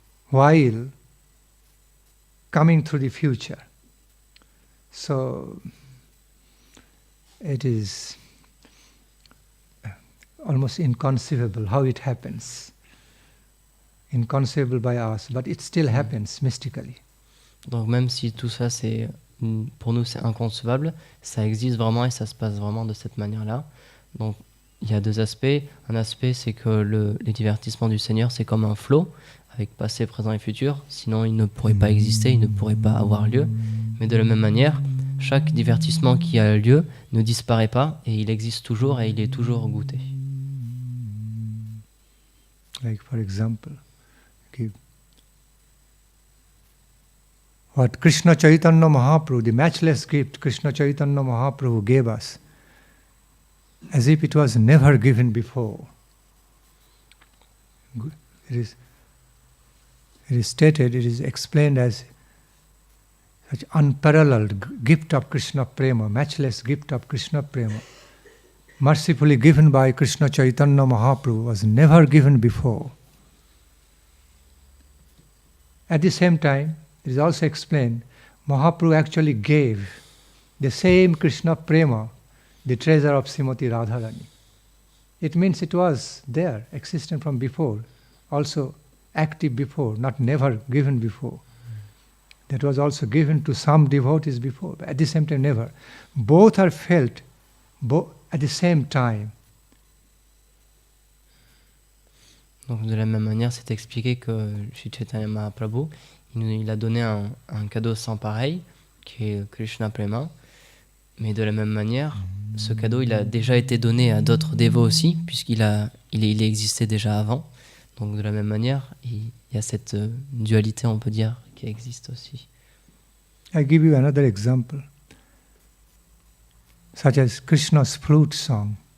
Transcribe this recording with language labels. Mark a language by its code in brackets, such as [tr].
[en] While coming through the future. So it is almost inconceivable how it happens. Inconceivable by us, but it still happens mystically. [fr] Donc même si tout ça, pour nous, c'est inconcevable, ça existe vraiment et ça se passe vraiment de cette manière-là. Donc il y a deux aspects. Un aspect, c'est que les divertissements du Seigneur, c'est comme un flot, avec passé, présent et futur. Sinon, il ne pourrait pas exister, il ne pourrait pas avoir lieu. Mais de la même manière, chaque divertissement qui a lieu ne disparaît pas et il existe toujours et il est toujours goûté. [en] Like for example, okay, what Krishna Chaitanya Mahaprabhu, the matchless gift Krishna Chaitanya Mahaprabhu gave us, as if it was never given before. It is stated, it is explained as such unparalleled gift of Krishna Prema, matchless gift of Krishna Prema, mercifully given by Krishna Chaitanya Mahaprabhu, was never given before. At the same time, it is also explained, Mahaprabhu actually gave the same Krishna Prema, the treasure of Srimati Radharani. It means it was there, existent from before, also active before, not never given before. That was also given to some devotees before, but at the same time never. Both are felt at the same time. [fr] Donc de la même manière, c'est expliqué que Sri Chaitanya Mahaprabhu, il a donné un cadeau sans pareil, qui est Krishna Prema. Mais de la même manière, ce cadeau, il a déjà été donné à d'autres dévots aussi, puisqu'il existait déjà avant. Donc de la même manière, il y a cette dualité, on peut dire, qui existe aussi. [en] I give you another example, such as Krishna's flute song.